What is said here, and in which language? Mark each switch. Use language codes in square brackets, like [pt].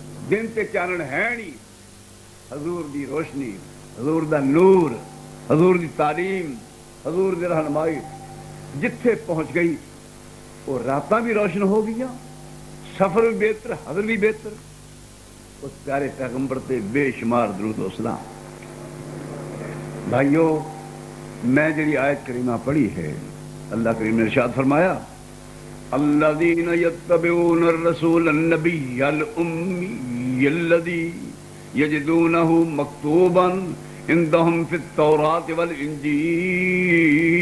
[pa] دن تے چانن ہے نہیں، حضور دی روشنی، حضور دا نور، حضور دی تعلیم، حضور دی رہنمائی جتھے پہنچ گئی، وہ راتاں بھی روشن ہو گیا. سفر بھی بہتر، حضر بھی بہتر. اس پیارے پیغمبر تے بے شمار درود و سلام. بھائیو، میں جڑی آیت کریمہ پڑھی ہے، اللہ کریم نے ارشاد فرمایا [ar] الذین یتبعون الرسول النبی الامی الذی یجدونہ مکتوبا عندہم فی التوراۃ والانجیل.